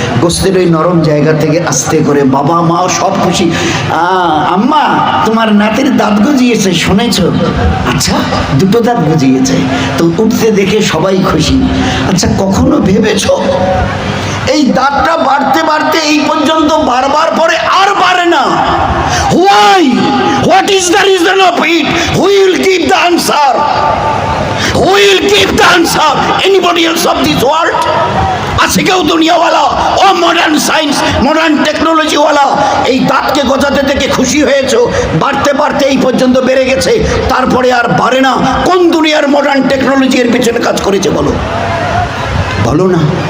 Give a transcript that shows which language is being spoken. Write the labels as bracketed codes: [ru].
[bn] গোস্তের ওই নরম জায়গা থেকে আস্তে করে বাবা মা সব খুশি, আম্মা তোমার নাতির দাঁত গজিয়েছে শুনেছ? আচ্ছা, 2টো দাঁত গজিয়েছে তো, উঠতে দেখে সবাই খুশি। আচ্ছা, কখনো ভেবেছো এই দাঁতটা বাড়তে বাড়তে এই পর্যন্ত বারবার পরে আর বাড়ে না? [en] Why? What is the reason of it? Who will give the answer? Who will give the answer? Anybody else of this world? [bn] আছে কেউ দুনিয়াওয়ালা ও মডার্ন সায়েন্স মডার্ন টেকনোলজিওয়ালা এই দাঁতকে গজাতে দেখে খুশি হয়েছো? বাড়তে বাড়তে এই পর্যন্ত বেড়ে গেছে, তারপরে আর বাড়ে না। কোন দুনিয়ার মডার্ন টেকনোলজি এর পিছনে কাজ করেছে বলো? বলো না।